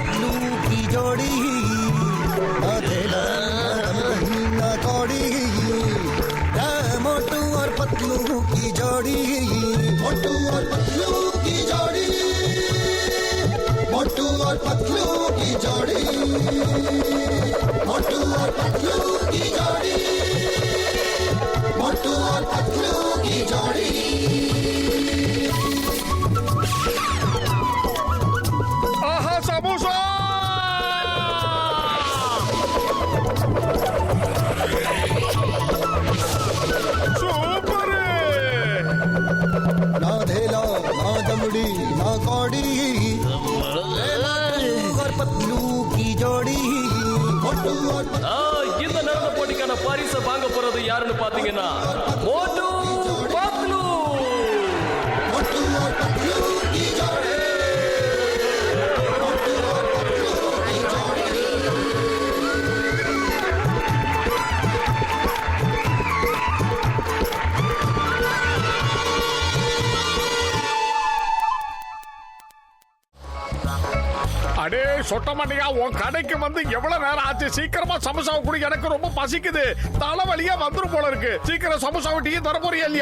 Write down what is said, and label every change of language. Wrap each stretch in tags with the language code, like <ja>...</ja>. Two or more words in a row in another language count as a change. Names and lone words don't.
<hi>की जोड़ी ना धेला ना कौड़ी मोटू और पतलू की जोड़ी मोटू और पतलू की जोड़ी मोटू और पतलू की जोड़ी मोटू और पतलू की जोड़ी मोटू और पतलू की जोड़ी</hi> <ta>ஆஹா சமோசா சூப்பர்</ta> <hi>ना धेला ना दमड़ी ना कौड़ी और पतलू की जोड़ी मोटू और</hi> <ta>இந்த நடன போட்டிக்கான பரிசை வாங்க போறது யாருன்னு பாத்தீங்கன்னா மோட்டு பத்லு.</ta> <hi>मोटू और पतलू की जोड़ी मोटू और पतलू की जोड़ी</hi> <ta>அடே சொட்ட மாட்டியா உன் கடைக்கு வந்து எவ்வளவு நேரம் ஆச்சு சீக்கிரமா சமோசாவை குடி எனக்கு ரொம்ப பசிக்குது தலைவலியா வந்துரும் போல இருக்கு சீக்கிரம் சமோசாவை டீ தர போறியா இல்லையா</ta>